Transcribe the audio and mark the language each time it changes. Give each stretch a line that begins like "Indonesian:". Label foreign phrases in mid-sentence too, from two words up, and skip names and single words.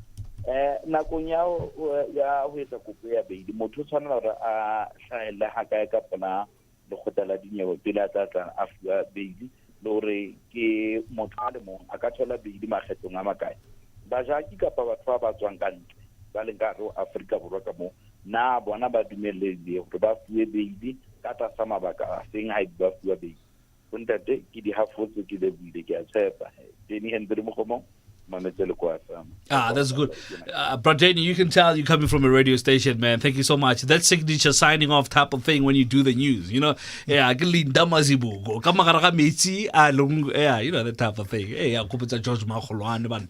Southern Sotho: Nakong ya ho etsa kopo ya beidi motho tshwanela gore a hlaele ha kae ka pona le khotela dinyewe pele a tla a fuwa beidi le gore ke motho a le mong a ka thola beidi makgetsong a makae ba jaki kapa batho ba tswang ka ntle ba le ka go Afrika Borwa ka mo na bona ba dumeletse gore ba fuwe beidi ka tlasa mabaka a seng ha ba fuwa beidi bontate ke di hafotse ke le buile ke a tshepa Danny Hendry Mogomo.
English: That's good. Brother, you can tell you're coming from a radio station, man. Thank you so much. That signature signing off type of thing when you do the news, Yeah, that type of thing. Hey, George Makholwane.